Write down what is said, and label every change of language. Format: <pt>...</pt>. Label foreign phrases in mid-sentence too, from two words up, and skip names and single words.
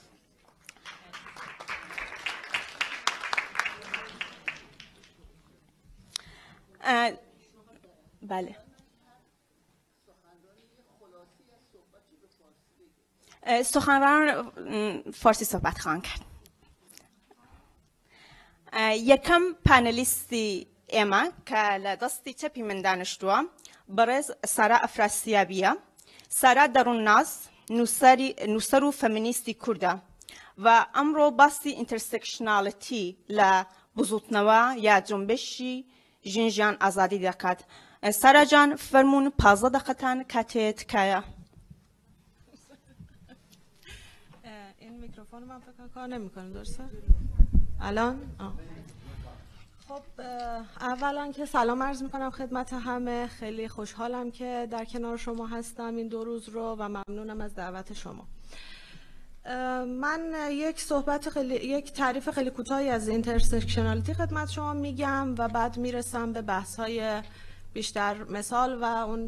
<fa>بله سخنران فارسی صحبت خواهند کرد</fa> <ckb>یکم پانلیستی ئێمە کە لە دەستی چەپی من دانیشتووە بەڕێز سارا ئەفراسیابیە سارا دەڕوونناس نووسەر و فەمینیستی کوردە و ئەمڕۆ باسی ئینتەرسێکشناڵەتی لە بزوتنەوە یا جنبشی ژینژیان ئازادی دەکات سارا جان فەرموون 15 دقیقەتان کاتێ تکایە</ckb> <fa>این میکروفون من فکر کار نمیکنه درسته الان خب اولا که سلام عرض میکنم خدمت همه خیلی خوشحالم که در کنار شما هستم این 2 روز رو و ممنونم از دعوت شما من یک تعریف خیلی کوتاهی از اینترسکشنالیتی خدمت شما میگم و بعد میرسم به بحث‌های بیشتر مثال و اون.</fa>